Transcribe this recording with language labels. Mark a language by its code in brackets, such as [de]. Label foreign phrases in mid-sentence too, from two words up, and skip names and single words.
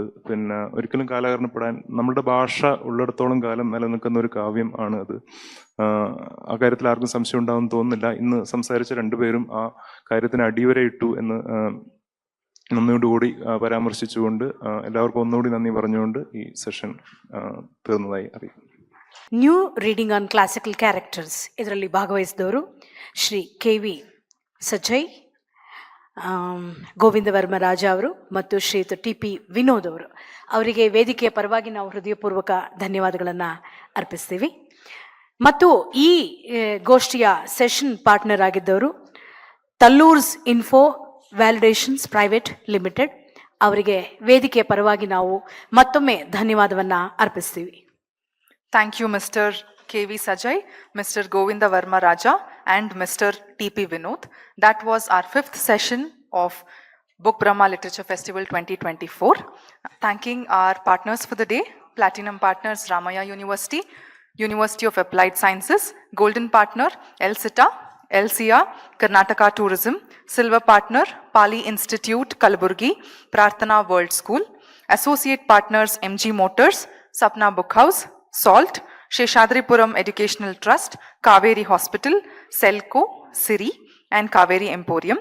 [ml] പിന്നെ ഒരിക്കലും കാലഹരണപ്പെടാൻ നമ്മളുടെ ഭാഷ ഉള്ളിടത്തോളം കാലം നിലനിൽക്കുന്ന ഒരു കാവ്യം ആണ് അത്. ആ കാര്യത്തിൽ ആർക്കും സംശയം ഉണ്ടാവും തോന്നുന്നില്ല. ഇന്ന് സംസാരിച്ച 2 പേരും ആ കാര്യത്തിന് അടിവരയിട്ടു എന്ന് നന്ദിയോടുകൂടി പരാമർശിച്ചുകൊണ്ട് എല്ലാവർക്കും ഒന്നുകൂടി നന്ദി പറഞ്ഞുകൊണ്ട് ഈ സെഷൻ തീർന്നതായി അറിയിക്കുന്നു. [kn] ನ್ಯೂ ರೀಡಿಂಗ್ ಆನ್ ಕ್ಲಾಸಿಕಲ್ ಕ್ಯಾರೆಕ್ಟರ್ಸ್ ಇದರಲ್ಲಿ ಭಾಗವಹಿಸಿದವರು ಶ್ರೀ KV ಸಜ್ಜಯ್, ಗೋವಿಂದ ವರ್ಮ ರಾಜ ಅವರು ಮತ್ತು ಶ್ರೀಯುತ TP ವಿನೋದ್ ಅವರು. ಅವರಿಗೆ ವೇದಿಕೆಯ ಪರವಾಗಿ ನಾವು ಹೃದಯಪೂರ್ವಕ ಧನ್ಯವಾದಗಳನ್ನು ಅರ್ಪಿಸ್ತೀವಿ. ಮತ್ತು ಈ ಗೋಷ್ಠಿಯ [en] session partner [kn] ಆಗಿದ್ದವರು ತಲ್ಲೂರ್ಸ್ ಇನ್ಫೋ ವ್ಯಾಲಿಡೇಷನ್ಸ್ ಪ್ರೈವೇಟ್ ಲಿಮಿಟೆಡ್. ಅವರಿಗೆ ವೇದಿಕೆಯ ಪರವಾಗಿ ನಾವು ಮತ್ತೊಮ್ಮೆ ಧನ್ಯವಾದವನ್ನು ಅರ್ಪಿಸ್ತೀವಿ. [en] Thank you, Mr. KV Sajai, Mr. Govinda Varma Raja, and Mr. TP Vinod. That was our 5th session of Book Brahma Literature Festival 2024. Thanking our partners for the day, Platinum partners Ramaya University, University of Applied Sciences, Golden partner LCITA, LCR, Karnataka Tourism, Silver partner Pali Institute, Kalaburgi, Prarthana World School, Associate partners MG Motors, Sapna Book House, SALT, Sheshadripuram Educational Trust, Kaveri Hospital, Selco, Siri, and Kaveri Emporium.